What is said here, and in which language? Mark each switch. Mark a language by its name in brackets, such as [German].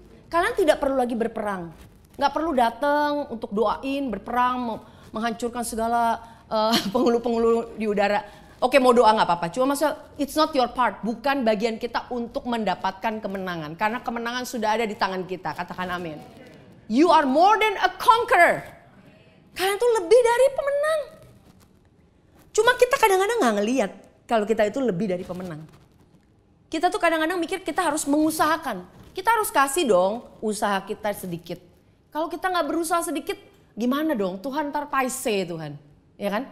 [Indonesian] Kalian tidak perlu lagi berperang. Gak perlu datang untuk doain, berperang, menghancurkan segala penghulu-penghulu di udara. Oke mau doa gak apa-apa, cuma maksudnya [English] it's not your part. [Indonesian] Bukan bagian kita untuk mendapatkan kemenangan. Karena kemenangan sudah ada di tangan kita, katakan amin. [English] You are more than a conqueror. [Indonesian] Kalian tuh lebih dari pemenang. Cuma kita kadang-kadang gak ngeliat kalau kita itu lebih dari pemenang. Kita tuh kadang-kadang mikir kita harus mengusahakan. Kita harus kasih dong usaha kita sedikit. Kalau kita gak berusaha sedikit, gimana dong? Tuhan ntar paise Tuhan. Ya kan?